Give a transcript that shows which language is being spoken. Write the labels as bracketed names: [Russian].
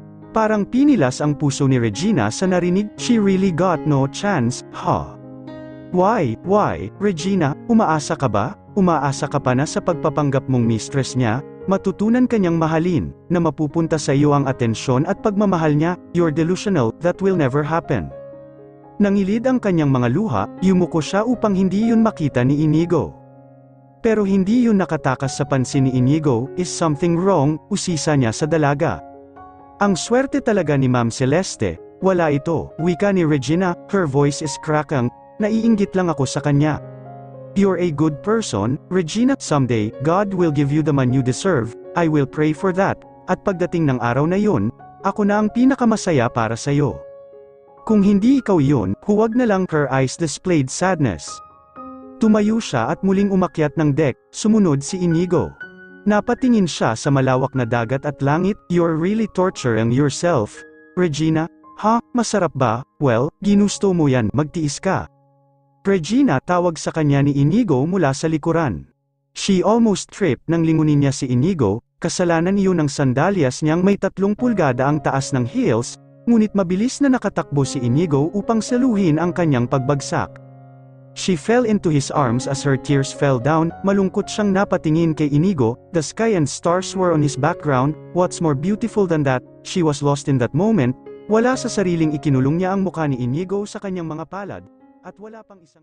[Filipino] Parang pinilas ang puso ni Regina sa narinig, [English] she really got no chance, huh? [Filipino] Why, Regina, umaasa ka ba? Umaasa ka pa na sa pagpapanggap mong mistress niya? Matutunan kanyang mahalin, na mapupunta sa iyo ang atensyon at pagmamahal niya. [English] You're delusional, that will never happen. [Filipino] Nangilid ang kanyang mga luha, yumuko siya upang hindi yun makita ni Inigo. Pero hindi yun nakatakas sa pansin ni Inigo. [English] Is something wrong? [Filipino] Usisa niya sa dalaga. Ang swerte talaga ni Ma'am Celeste, wala ito, wika ni Regina, [English] her voice is cracking, [Filipino] naiinggit lang ako sa kanya. [English] You're a good person, Regina, someday, God will give you the man you deserve, I will pray for that, [Filipino] at pagdating ng araw na yun, ako na ang pinakamasaya para sa'yo. Kung hindi ikaw yun, huwag na lang. [English] Her eyes displayed sadness. [Filipino] Tumayo siya at muling umakyat ng deck, sumunod si Inigo. Napatingin siya sa malawak na dagat at langit. [English] You're really torturing yourself, Regina. [Filipino] Ha, masarap ba? Well, ginusto mo yan, magtiis ka. Regina, tawag sa kanya ni Inigo mula sa likuran. [English] She almost tripped [Filipino] nang lingunin niya si Inigo, kasalanan iyon ng sandalyas niyang may 3 pulgada ang taas ng heels, ngunit mabilis na nakatakbo si Inigo upang saluhin ang kanyang pagbagsak. [English] She fell into his arms as her tears fell down, [Filipino] malungkot siyang napatingin kay Inigo, [English] the sky and stars were on his background, what's more beautiful than that? She was lost in that moment, [Filipino] wala sa sariling ikinulong niya ang mukha ni Inigo sa kanyang mga palad. At wala pang isang